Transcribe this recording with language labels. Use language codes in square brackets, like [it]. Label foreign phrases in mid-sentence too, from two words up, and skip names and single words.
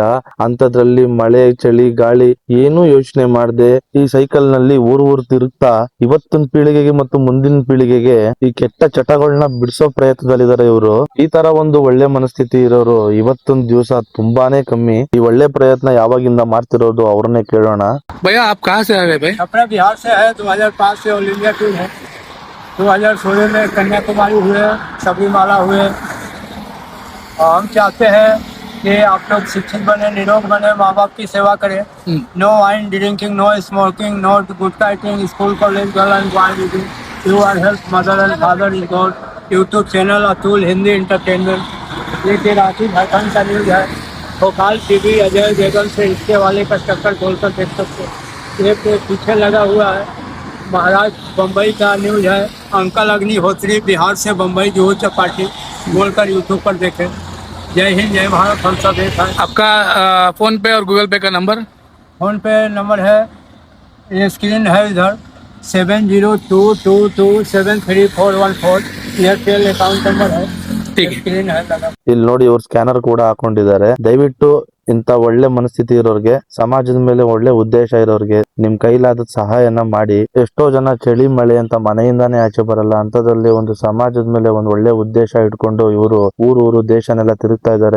[kn] ಅಂತದ್ರಲ್ಲಿ ಮಳೆ, ಚಳಿ, ಗಾಳಿ ಏನೂ ಯೋಚನೆ ಮಾಡದೆ ಈ ಸೈಕಲ್ ನಲ್ಲಿ ಊರ್ ತಿರುಗ್ತಾ ಇವತ್ತಿನ ಪೀಳಿಗೆಗೆ ಮತ್ತು ಮುಂದಿನ ಪೀಳಿಗೆಗೆ ಈ ಕೆಟ್ಟ ಚಟಗಳನ್ನ ಬಿಡಿಸೋ ಪ್ರಯತ್ನದಲ್ಲಿದ್ದಾರೆ ಇವರು. ಈ ತರ ಒಂದು ಒಳ್ಳೆ ಮನಸ್ಥಿತಿ ಇರೋರು ಇವತ್ತೊಂದು ದಿವಸ ತುಂಬಾನೇ ಕಮ್ಮಿ. ಈ ಒಳ್ಳೆ ಪ್ರಯತ್ನ ಯಾವಾಗಿಂದ ಮಾಡ್ತಿರೋದು ಅವ್ರನ್ನೇ ಕೇಳೋಣ. [hi] भैया आप कहाँ से आ रहे भाई? अपना बिहार से है। 2005 से [en] all India tour [hi] है। 2016 में कन्याकुमारी हुए, सबरीमाला हुए। और हम चाहते हैं कि आप लोग शिक्षित बने, निरोग बने, माँ बाप की सेवा करें। [en] no wine drinking, no smoking, no gutkha eating, school college girl and boy meeting. you are help mother and father is god. [hi] यूट्यूब चैनल अतुल हिंदी इंटरटेनमेंट। ये कि रांची झारखंड का न्यूज है। भोपाल टीवी अजय देवगन से रिश्ते वाले का चक्कर खोलकर देख सकते हैं। ये पीछे लगा हुआ है महाराष्ट्र बम्बई का न्यूज है। अंकल अग्निहोत्री बिहार से बम्बई जुहू चौपाटी बोलकर यूट्यूब पर देखें। जय हिंद, जय भारत, हम सब एक हैं। आपका फोन पे और गूगल पे का नंबर? फोन पे नंबर है, ये स्क्रीन है इधर, 7022273414। एयरटेल [en] account number [hi] है, स्क्रीन है लगा। [kn] ಇಲ್ಲಿ ನೋಡಿ, ಇವ್ರು ಸ್ಕ್ಯಾನರ್ ಕೂಡ ಹಾಕೊಂಡಿದ್ದಾರೆ. ದಯವಿಟ್ಟು ಇಂತ ಒಳ್ಳೆ ಮನಸ್ಥಿತಿ ಇರೋರ್ಗೆ, ಸಮಾಜದ ಮೇಲೆ ಒಳ್ಳೆ ಉದ್ದೇಶ ಇರೋರ್ಗೆ ನಿಮ್ ಕೈಲಾದ ಸಹಾಯನ ಮಾಡಿ. ಎಷ್ಟೋ ಜನ ಚಳಿ ಮಳೆ ಅಂತ ಮನೆಯಿಂದಾನೇ ಆಚೆ ಬರಲ್ಲ, ಅಂತದ್ರಲ್ಲಿ ಒಂದು ಸಮಾಜದ ಮೇಲೆ ಒಂದು ಒಳ್ಳೆ ಉದ್ದೇಶ ಇಟ್ಕೊಂಡು ಇವರು ಊರು ದೇಶನೆಲ್ಲ ತಿರುಗ್ತಾ ಇದ್ದಾರೆ.